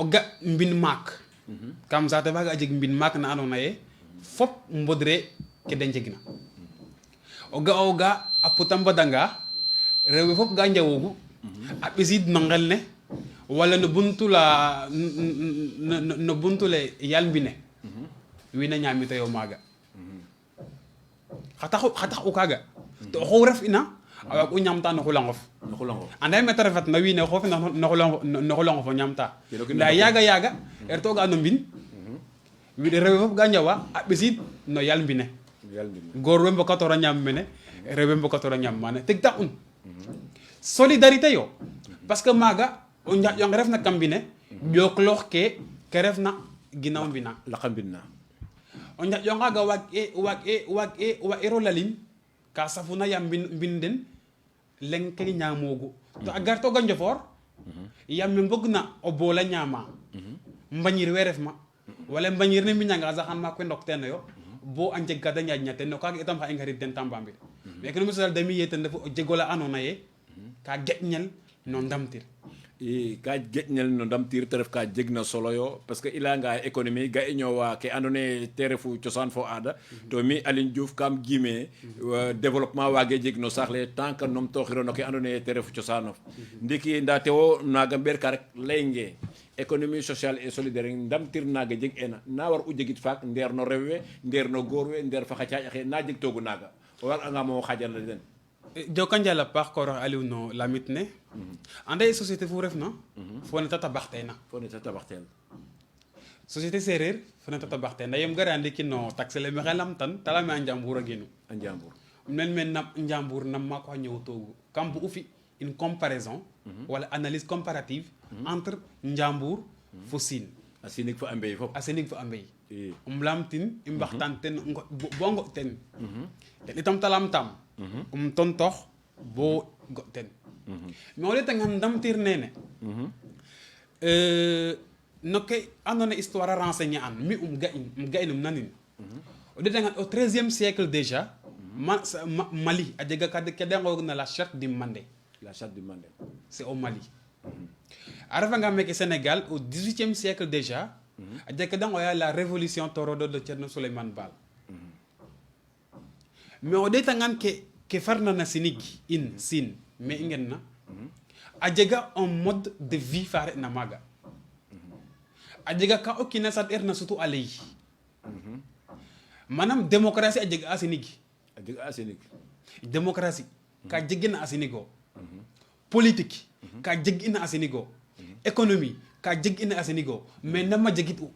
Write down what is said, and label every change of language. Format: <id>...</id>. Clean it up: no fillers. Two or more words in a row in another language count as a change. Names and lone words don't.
<srr>ga mbin maak kam saate faaga a jeg mbin maak na andoona yee fop mbodre ke de njegna o ga a puta mbadanga rew we fop ga njawoogu a ɓisiid no ngel ne wala no buntu la no buntu le yal mbine wiin a ñaamitoyo maaga xa tax u kaaga to oxu ref ina a waag u ñaamta no xulangof no xulangof anda mete refat na wiin we xoof no xulangof o ñaamta nda yaaga ertoga no mbin rewe fop ga njawa a ɓisiid no yal mbine goor we mbokatoor a ñaam mene rew we mbokatoor a ñaam maana tig tax un solidarité yo</srr> <fr>parce que</fr> <srr>maaga o njaƴonge refna kam mbine ƴookloox ke refna ginaaw mbina laqa mbin na o njaƴongaga waag iro lalin ka safuna yaam mbin den leng ke ñaamoogu to a gar tooga njofoor yaam me mbog na o boola ñaama mbañir we refma wala mbañir ne mbiñanga saxan maak we ndok teen yo bo a njeg ka da ñaaƴna ten no kaaga itam xa i ngarid den Tambambil</srr> <fr>mais économie sociale</fr> <srr>demi ye ten refu o jegola andoona yee ka geƴñel no ndamtir i ka geƴnel no ndamtir te ref ka jegna solo yo</srr> <fr>parce que</fr> <srr>i layanga économie ga i ñoowa ke andoona yee te refu cosaan fo aada to mi Aline Diouf kam gime développement waage jeg no saax le</srr> <fr>tant que</fr> <srr>numtooxiro no ke andoona yee te refu cosaanof ndiki nda tewo naaga mbeer ka rek layngee</srr> <fr>économie sociale et solidaire</fr> <srr>ndamtir naaga jeg ena na war u jegit faak ndeer no rew we ndeer no goor we ndeer fa xa caaƴ axe na jeg toogu naaga o war angamo xajal den joka njal a paax kooroxe Aliou no lamit ne anda ye société fu refna fo ne ta tabaxteena fo ne ta tabaxtel société séeréer fo ne ta tabaxteena yem gara ndiki no taxe le maxey lamtan ta leyame a Njambur a genu a Njambur mel me Njambur nam maako xa ñëwtoogu kam bu u fi</srr> <fr>une comparaison</fr> <srr>wala</srr> <fr>analyse comparative entre Njambur</fr> <srr>fo Siin a sinig fa a mbey fop a senig fa a mbey lamtin i mbaxtaan ten bo ngo ten ten itam ta lamtam tontoox bo go ten mais o ɗeetangaan ndamtir nene no ke andoona yee histoire a renseigner an mi ga'in nanin o ɗeetangaan</srr> <fr>au 13e siècle déjà</fr> <srr>Mali a jega ke de ngoogna</srr> <fr>la charte du Mandé. La charte du Mandé. C'est au Mali.</fr> <srr>A refanga meke</srr> <fr>Sénégal au 18e siècle déjà</fr> <srr>a jega ke de ngoya</srr> <fr>la révolution torodo de Thierno Souleymane Baal.</fr> <srr>Mais o ɗeetangan ke farna na sinig sin mais i ngen na a jega</srr> <fr>un mode de vie</fr> <srr>fa re'na maaga a jega ka o kiina saɗ'eerna sutu a lay manam démocratie a jeg a sinig A jeg a Sénégal. démocratie ka jegina a sinigo politique ka jeg ina a sinigo économie ka jeg ina a sinigo mais nama jegit u</srr>